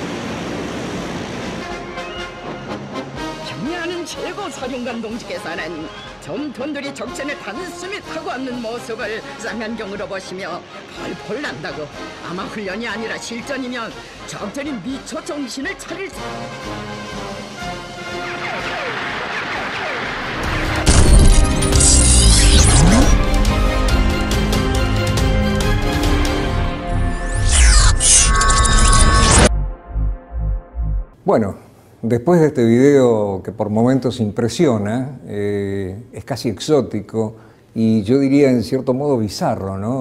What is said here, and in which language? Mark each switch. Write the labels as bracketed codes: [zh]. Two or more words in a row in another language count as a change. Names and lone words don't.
[ko] 경의하는 최고 사령관 동지께서는 전투원들이 적진에 단숨에 타고 앉는 모습을 쌍안경으로 보시며 펄펄 난다고 아마 훈련이 아니라 실전이면 적들이 미처 정신을 차릴 수... [es] Bueno, después de este video que por momentos impresiona, es casi exótico y yo diría en cierto modo bizarro, ¿no?